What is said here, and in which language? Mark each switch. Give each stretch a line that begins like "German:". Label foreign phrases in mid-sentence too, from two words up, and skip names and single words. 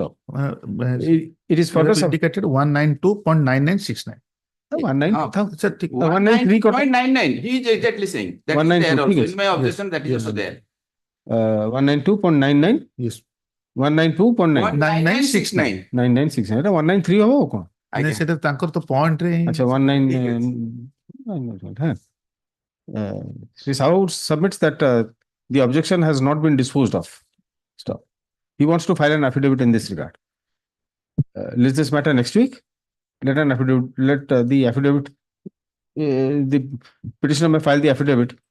English: So it is further indicated 192.9969. 193. 192.99, he is exactly saying. That is there 192, also. yes. In my objection, that is Yes. also there. 192.99, Yes. 192.9, 9969.
Hindi: 9969. 193 होगा वो कौन?
English: I
Hindi: नहीं,
English: can-
Odia: ସେଟା ତାଙ୍କର ତ point ରେ ହିଁ
Hindi: अच्छा 19.
English: Sri Sahu submits that the objection has not been disposed of. Stop. He wants to file an affidavit in this regard. List this matter next week. Let an affidavit. Let the affidavit. The petitioner may file the affidavit.